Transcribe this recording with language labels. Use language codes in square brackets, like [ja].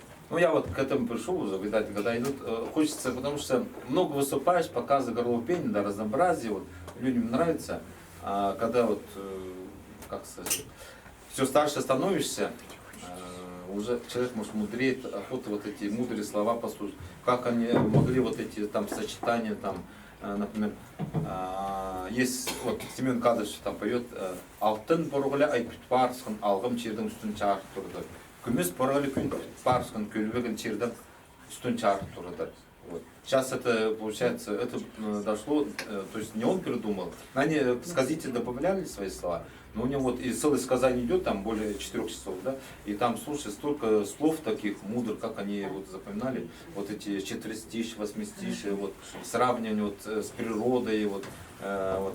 [ru] Ну я вот к этому пришел уже, видать, когда идут, хочется, потому что много выступаешь, показываешь горловое пение, да, разнообразие, вот, людям нравится, а когда вот, как сказать, все старше становишься, уже человек, может, мудреет, охота вот эти мудрые слова послушать, как они могли вот эти там сочетания, там, например, есть, вот, Семен Кадыш там поет, [kjh] «Алтын порғылы айпит парсқын, алғым чердің үстін чарып тұрды. Күміс порғылы күн парсқын, көлбегін чердің үстін чарып тұрды». [ru] Вот. Сейчас это, получается, это дошло, то есть не он придумал, они сказители добавляли свои слова, но у него вот и целое сказание идет, там более 4 часов, да, и там, слушай, столько слов таких мудрых, как они вот запоминали, вот эти четверостишие, восьмистишие, вот, сравнивание вот с природой, вот, вот.